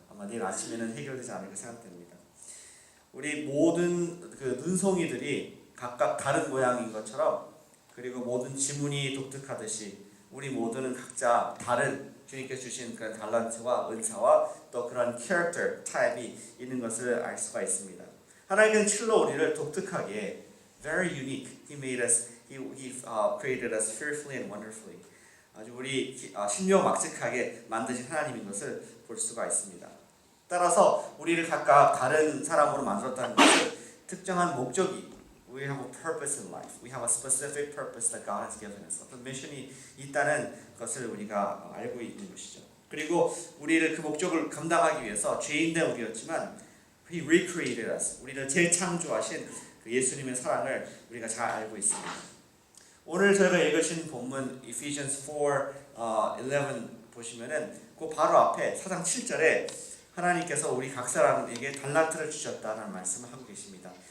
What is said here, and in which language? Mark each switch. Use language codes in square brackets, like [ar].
[ko] 아마 내일 아침에는 해결되지 않을까 생각됩니다. 우리 모든 그 눈송이들이 각각 다른 모양인 것처럼 그리고 모든 지문이 독특하듯이 우리 모두는 각자 다른 주님께서 주신 그런 달란트와 은사와 또 그런 캐릭터, 타입이 있는 것을 알 수가 있습니다. 하나님은 실로 우리를 독특하게 [en] very unique. He made us. He created us fearfully and wonderfully. [ko] 아주 우리 신묘막측하게 만드신 하나님인 것을 볼 수가 있습니다. 따라서 우리를 각각 다른 사람으로 만들었다는 것은 특정한 목적이 [en] We have a purpose in life. We have a specific purpose that God has given us. [ko] 어떤 미션이 있다는 것을 우리가 알고 있는 것이죠. 그리고 우리를 그 목적을 감당하기 위해서 죄인된 우리였지만 [en] He recreated us. [ko] 우리를 재창조하신 그 예수님의 사랑을 우리가 잘 알고 있습니다. 오늘 저희가 읽으신 본문 Ephesians 4:11 보시면은 그 바로 앞에 4장 7절에 하나님께서 우리 각 사람에게 달란트를 주셨다는 말씀을 하고 계십니다.